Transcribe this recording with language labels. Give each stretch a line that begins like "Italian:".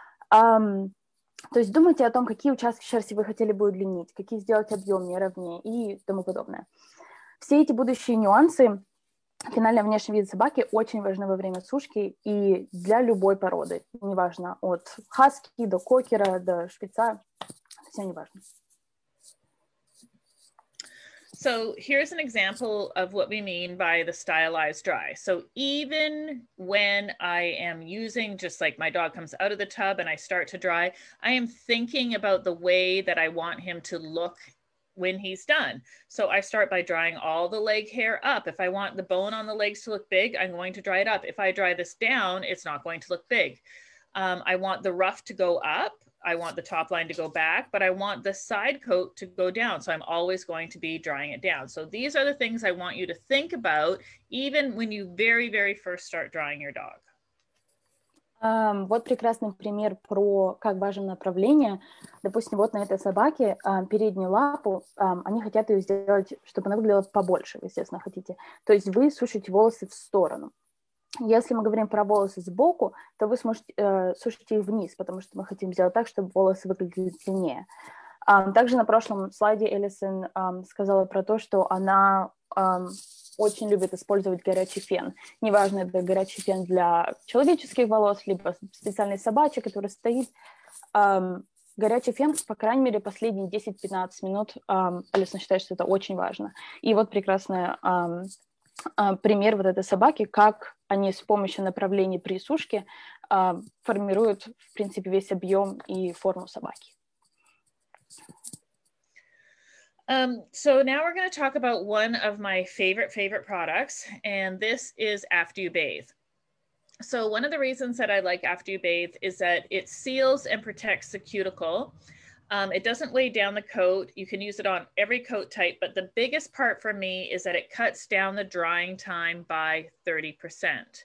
Russian: То есть думайте о том, какие участки шерсти вы хотели бы удлинить, какие сделать объемнее, ровнее и тому подобное. Все эти будущие нюансы, финальный внешний вид собаки очень важны во время сушки и для любой породы. Неважно, от хаски до кокера, до шпица, все неважно.
English: So here's an example of what we mean by the stylized dry. So even when I am using, just like my dog comes out of the tub and I start to dry, I am thinking about the way that I want him to look when he's done. So I start by drying all the leg hair up. If I want the bone on the legs to look big, I'm going to dry it up. If I dry this down, it's not going to look big. I want the ruff to go up. I want the top line to go back, but I want the side coat to go down. So I'm always going to be drying it down. So these are the things I want you to think about, even when you very, very first start drying your dog.
Russian: Вот прекрасный пример про как важно направление. Допустим, вот на этой собаке переднюю лапу, они хотят ее сделать, чтобы она выглядела побольше, вы, естественно, хотите. То есть вы сушите волосы в сторону. Если мы говорим про волосы сбоку, то вы сможете сушить их вниз, потому что мы хотим сделать так, чтобы волосы выглядели длиннее. Также на прошлом слайде Эллисон сказала про то, что она очень любит использовать горячий фен. Неважно, это горячий фен для человеческих волос, либо специальный собачий, который стоит. Горячий фен, по крайней мере, последние 10-15 минут, Эллисон считает, что это очень важно. И вот прекрасный пример вот этой собаки, как они с помощью направлений при сушке формируют, в принципе, весь объем и форму собаки.
English: So now we're going to talk about one of my favorite products, and this is After You Bathe. So one of the reasons that I like After You Bathe is that it seals and protects the cuticle. It doesn't weigh down the coat. You can use it on every coat type, but the biggest part for me is that it cuts down the drying time by 30%.